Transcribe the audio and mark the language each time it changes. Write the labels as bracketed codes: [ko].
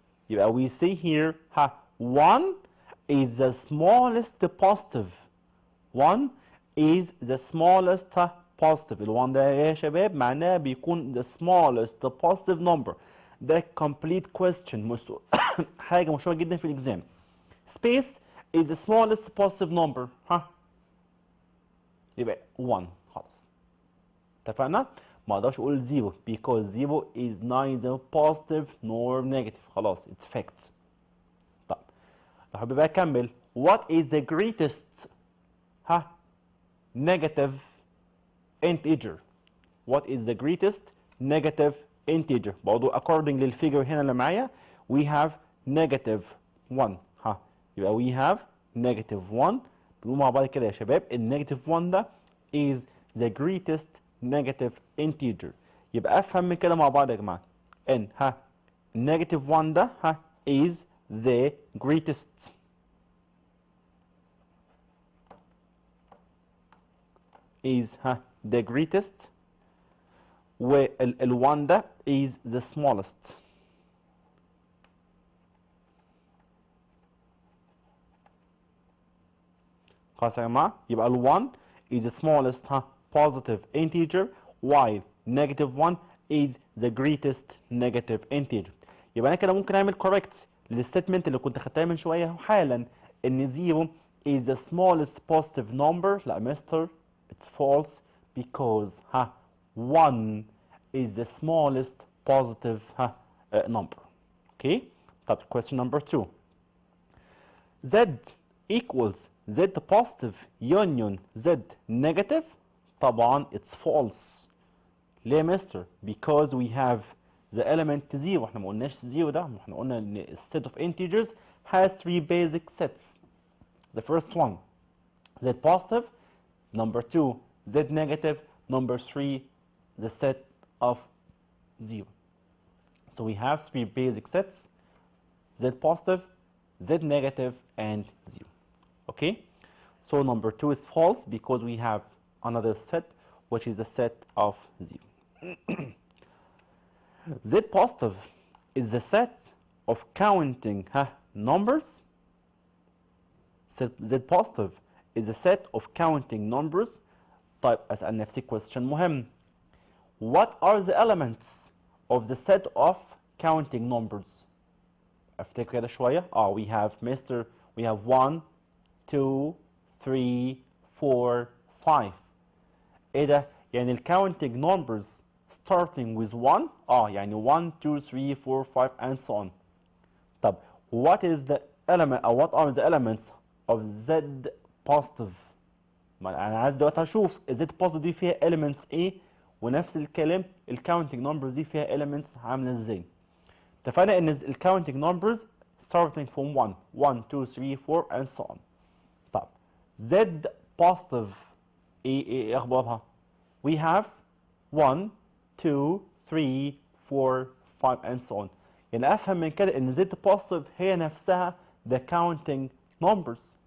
[en] يبقى we see here 1 is the smallest positive. 1 is the smallest positive. [ar] ال1 ده يا شباب معناه بيكون [en] the smallest positive number. ده complete question. [ar] حاجة مشهورة جدا في الإكزام. [en] Space is the smallest positive number. [ar] يبقى 1 خلاص. اتفقنا؟ ما اقدرش اقول [en] 0 because 0 is neither positive nor negative. خلاص it's fact. [ar] طب لو حابب بقى اكمل [en] what is the greatest negative integer. What is the greatest negative integer؟ برضه according [ar] للفيجر هنا اللي معايا [en] we have negative 1. يبقى we have negative 1. [ar] بنقول مع بعض كده يا شباب النيجاتيف 1 ده [en] is the greatest negative integer. [ar] يبقى افهم من كده مع بعض يا جماعه ان negative 1 ده [en] is the greatest. is the greatest وال1 ده is the smallest. [ar] خلاص يا جماعه يبقى [en] ال1 is the smallest positive integer while negative 1 is the greatest negative integer. [ar] يبقى انا كده ممكن اعمل correct للستيتمنت اللي كنت خدتها من شويه حالا ان [en] 0 is the smallest positive number. [ar] لا مستر [en] it's false because 1 is the smallest positive number. Okay. طب question number 2. Z equals Z positive union Z negative. طبعا it's false. [ar] ليه يا مستر؟ [en] because we have the element 0. [ar] احنا ما قلناش 0 ده، احنا قلنا ان [en] set of integers has 3 basic sets. The first one Z positive, number 2 Z negative, number 3 the set of 0. So we have 3 basic sets, Z positive, Z negative and 0. Okay, so number 2 is false because we have another set which is the set of 0. Z positive is the set of counting numbers. Z positive is a set of counting numbers. [ar] طيب أسأل نفسي question مهم. [en] What are the elements of the set of counting numbers? [ar] افتكر كده شوية. [en] We have we have 1 2 3 4 5. [ar] ايه ده؟ [en] يعني الcounting numbers starting with 1 يعني 1 2 3 4 5 and so on. [ar] طب [en] what is the element or what are the elements of Z positive؟ [ar] ما انا عايز دلوقتي اشوف Z positive دي فيها elements ايه، ونفس الكلام الcounting numbers دي فيها elements عامله ازاي. اتفقنا ان [en] الcounting numbers starting from 1 1 2 3 4 and so on. طب Z positive [ar] ايه اخبارها؟ [en] we have 1 2 3 4 5 and so on. [ar] يعني افهم من كده ان Z positive هي نفسها [en] the counting numbers.